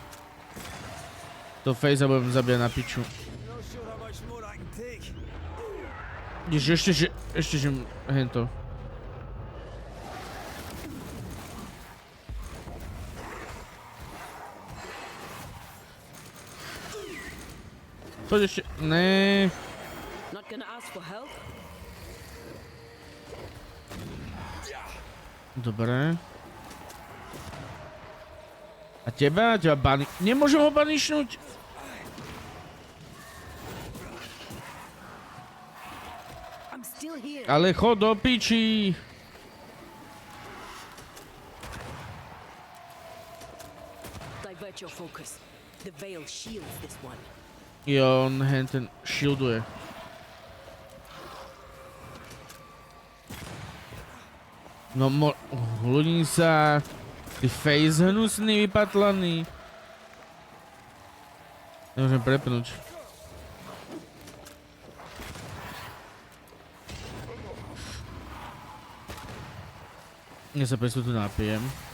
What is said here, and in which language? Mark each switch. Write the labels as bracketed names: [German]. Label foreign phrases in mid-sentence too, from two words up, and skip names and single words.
[Slovak] To Face'a budem zabíjať na piču. [English] Not sure how much more I can take. [Slovak] Ešte, že hento. Poď ešte, ne. [English] Not gonna ask for help? [Slovak] Dobre. A teba bani... Nemôžem ho banišnúť? [English] I'm still here. [Slovak] Ale chod do piči. [English] Divert your focus. The veil shields this one. [Slovak] Jo, on ten shielduje. No ľudí sa... Ty face hnusný, vypatlaný. Nemôžem prepnúť. Ja sa presne tu napijem.